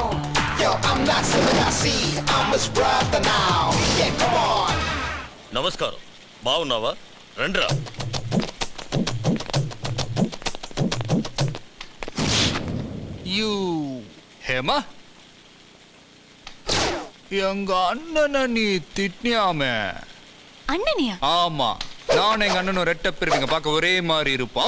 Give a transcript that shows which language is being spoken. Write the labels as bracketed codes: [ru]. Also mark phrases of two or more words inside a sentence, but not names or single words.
[en] Yo, I'm not Sivagasi, I'm Miss Brother now. Yeah, come on. [te] నమస్కారం, బాగున్నావా? రండిరా. [ta] யூ ஹேமா, எங்க அண்ணனை நீ திட்டியாமே. அண்ணனியா? ஆமா, நான் எங்க அண்ணனும் ரெட்ட பேருங்க பார்க்க ஒரே மாதிரி இருப்போம்.